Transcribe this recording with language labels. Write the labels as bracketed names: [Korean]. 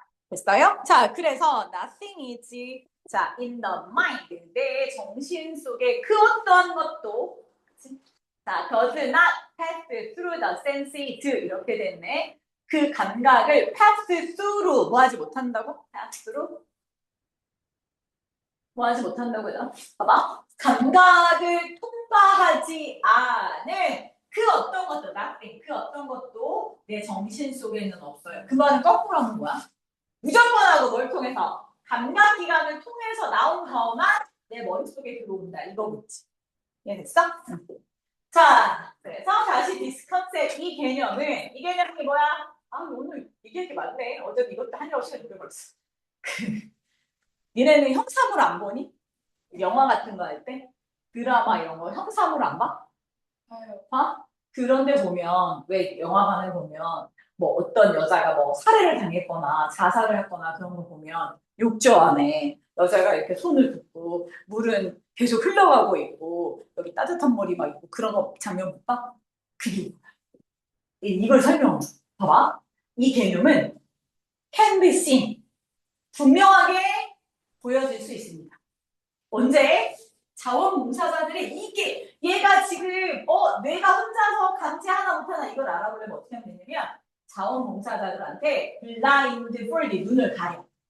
[Korean] 됐어요? 자, 그래서 [English] nothing is [Korean] 자, [English] in the mind [Korean] 내 정신 속에 그 어떠한 것도 그치? [English] 자, does not pass through the senses [Korean] 이렇게 됐네. 그 감각을 [English] pass through [Korean] 뭐 하지 못한다고? [English] pass through [Korean] 뭐 하지 못한다고요? 봐봐. 감각을 통과하지 않은 그 어떤 것도 [English] nothing [Korean] 그 어떤 것도 내 정신 속에는 없어요. 그 말은 거꾸로 하는 거야. 무조건하고 뭘 통해서 감각기관을 통해서 나온 거만 내 머릿속에 들어온다. 이거겠지. 이해됐어? 자, 그래서 다시 디스 컨셉 이 개념이 뭐야? 오늘 얘기할 게 많네. 어제 이것도 하느라고 시간 오래 걸렸어. 니네는 형사물 안 보니? 영화 같은 거 할 때? 드라마 이런 거 형사물 안 봐? 봐? 그런데 보면 왜 영화관을 보면 뭐 어떤 여자가 뭐 살해를 당했거나 자살을 했거나 그런 거 보면 욕조 안에 여자가 이렇게 손을 붓고 물은 계속 흘러가고 있고 여기 따뜻한 머리 막 있고 그런 거 장면 못 봐? 그게 이걸 설명해. 봐봐. 이 개념은 [English] can be seen. [Korean] 분명하게 보여질 수 있습니다. 언제? 자원봉사자들이 이게 얘가 지금 내가 혼자서 감지하나 못하나 이걸 알아보려면 어떻게 하면 되냐면 자원봉사자들한테 blindfold 눈을 가려.